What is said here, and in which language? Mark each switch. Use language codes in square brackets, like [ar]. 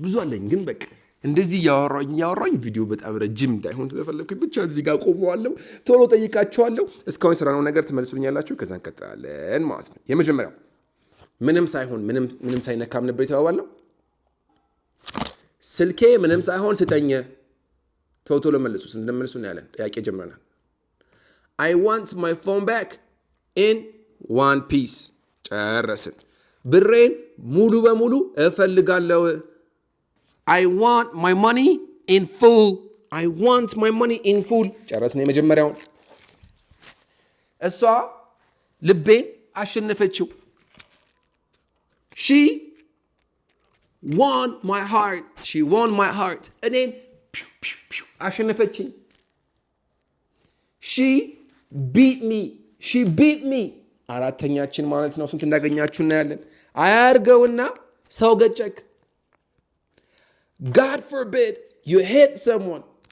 [am] ብዙ አለኝ ግን በቃ እንደዚህ ያወራኝ ቪዲዮ በጣም ረጅም እንዳይሆን ስለፈለኩኝ ብቻ እዚህ ጋር ቆመዋለሁ። ቶሎ ጠይቃችኋለሁ። እስካሁን የሰራነው ነገር ትመልሱልኛላችሁ። ከዛ እንቀጥላለን ማለት ነው። የመጀመሪያው ምንም ሳይነካም ነበር የተባባልነው። ስልኬ ምንም ሳይሆን ስጠኝ። ቶሎ መልሱ። እንደምንመልሱ እናያለን። ጥያቄ ጀምረናል። [en] I want my phone back in one piece. [am] ጨረስን። ብሬን ሙሉ በሙሉ እፈልጋለሁ። [en] I want my money in full. I want my money in full. [am] ጨረስን የመጀመሪያውን። እሷ ልቤን አሸነፈችው። [en] She won my heart. She won my heart. [am] እኔን አሸነፈችኝ። [en] She beat me. She beat me. [am] አራተኛችን ማለት ነው። ስንት እንዳገኛችሁ እናያለን። አያርገውና ሰው ገጨክ። [en] God forbid you hit someone.